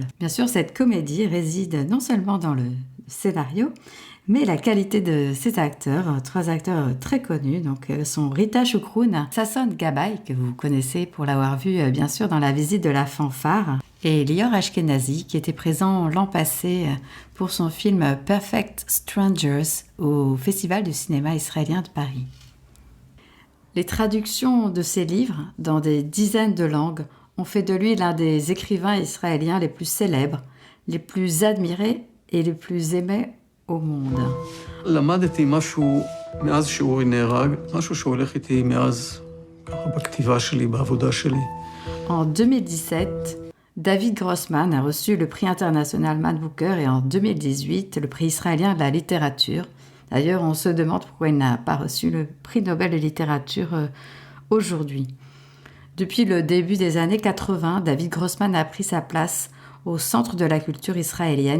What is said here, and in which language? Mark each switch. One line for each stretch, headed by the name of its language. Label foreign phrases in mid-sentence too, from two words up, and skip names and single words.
French: Bien sûr, cette comédie réside non seulement dans le scénario, mais la qualité de ses acteurs, 3 acteurs très connus, donc sont Rita Choucroune, Sasson Gabay, que vous connaissez pour l'avoir vu bien sûr dans La visite de la fanfare, et Lior Ashkenazi, qui était présent l'an passé pour son film Perfect Strangers au Festival du cinéma israélien de Paris. Les traductions de ses livres dans des dizaines de langues ont fait de lui l'un des écrivains israéliens les plus célèbres, les plus admirés et les plus aimés au monde.
Hebrew: למדתי משהו מאז שאורי נהרג, משהו שהולך איתי מאז ככה בכתיבה שלי, בעבודה שלי.
French: En 2017, David Grossman a reçu le prix international Man Booker et en 2018, le prix israélien de la littérature. D'ailleurs, on se demande pourquoi il n'a pas reçu le prix Nobel de littérature aujourd'hui. Depuis le début des années 80, David Grossman a pris sa place au centre de la culture israélienne.